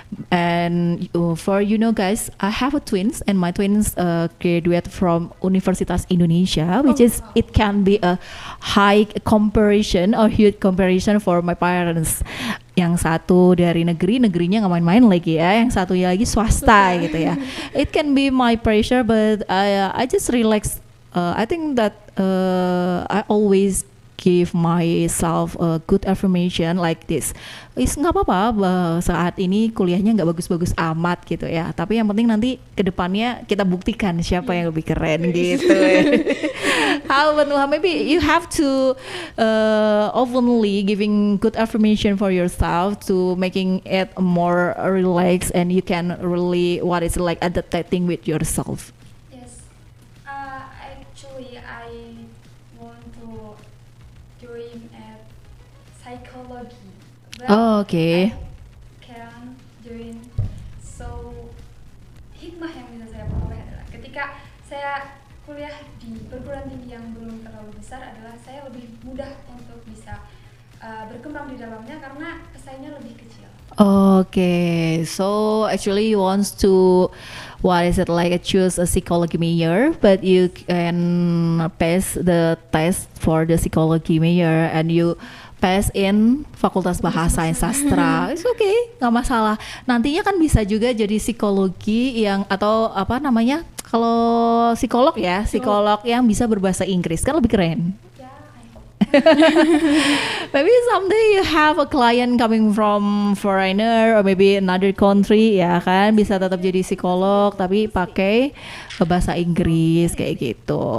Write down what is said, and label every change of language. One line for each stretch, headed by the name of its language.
English: And for guys, I have a twins, and my twins graduate from Universitas Indonesia, which is it can be a high comparison or huge comparison for my parents.
Indonesian: Yang satu dari negerinya nggak main-main lagi ya, yang satunya lagi swasta gitu ya.
English: It can be my pressure, but I just relax. I think that I always give myself a good affirmation like this.
Indonesian: Nggak apa-apa saat ini kuliahnya nggak bagus-bagus amat gitu ya. Tapi yang penting nanti kedepannya kita buktikan siapa yang lebih keren gitu.
English: How about Nuha? Maybe you have to openly giving good affirmation for yourself to making it more relaxed, and you can really adapting with yourself. Yes. Actually, I want to join at psychology. But Oh, okay. I can join.
Indonesian: So hikmah yang bisa saya peroleh adalah ketika saya kuliah di perguruan tinggi yang belum terlalu besar adalah saya lebih mudah untuk bisa berkembang di dalamnya karena pesaingnya lebih kecil.
English: Okay, so actually you want to choose a psychology major, but you can pass the test for the psychology major and you pass in Fakultas Bahasa dan Sastra. It's okay,
Indonesian: nggak masalah. Nantinya kan bisa juga jadi psikologi yang atau apa namanya? Kalau psikolog ya, psikolog yang bisa berbahasa Inggris kan lebih keren.
English: Ya, I hope. Maybe someday you have a client coming from foreigner or maybe another country,
Indonesian: ya kan, bisa tetap jadi psikolog tapi pakai bahasa Inggris kayak gitu.